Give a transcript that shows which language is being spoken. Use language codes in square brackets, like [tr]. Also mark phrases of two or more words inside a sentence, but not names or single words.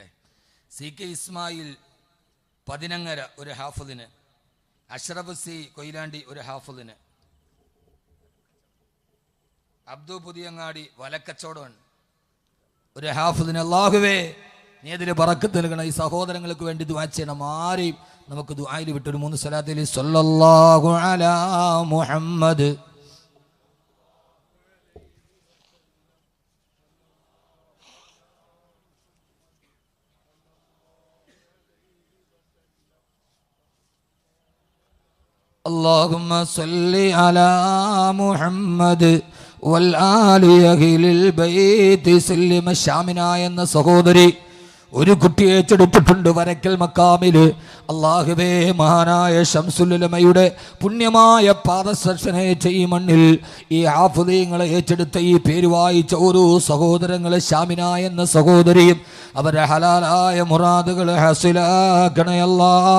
[ml] CK ഇസ്മായിൽ പതിനങ്ങര ഒരു ഹാഫിദിന്, അഷ്റഫ് സി കൊയിലാണ്ടി ഒരു ഹാഫിദിന്, അബ്ദു പുതിയങ്ങാടി വലക്കച്ചവടം ഒരു ഹാഫിദിന്. അല്ലാഹുവേ നീ അതിൽ ബറക്കത്ത് നൽകണം. ഈ സഹോദരങ്ങൾക്ക് വേണ്ടി ദുആ ചെയ്യണം. ആരെയും നമുക്ക് ദുആയിൽ വിട്ടൊരു 3 സ്വലാത്തിൽ [ar] صلى الله على محمد اللهم صل على محمد والآل أهل البيت سلم. [ml] ഷാമിന എന്ന സഹോദരി ഒരു കുട്ടിയെ ഏറ്റെടുത്തിട്ടുണ്ട് വരക്കൽ മക്കാമില്. അല്ലാഹുവേ മഹാനായ ശംസുൽ ഉലമയുടെ പുണ്യമായ പാദസ്പർശനം ഈ മണ്ണിൽ ഈ ഹാഫിളീങ്ങളെ ഏറ്റെടുത്ത ഈ പേര് വായിച്ച ഓരോ സഹോദരങ്ങളെ, ഷാമിന എന്ന സഹോദരിയും അവരുടെ ഹലാലായ മുറാദുകൾ ഹസിലാക്കണേ അല്ലാ.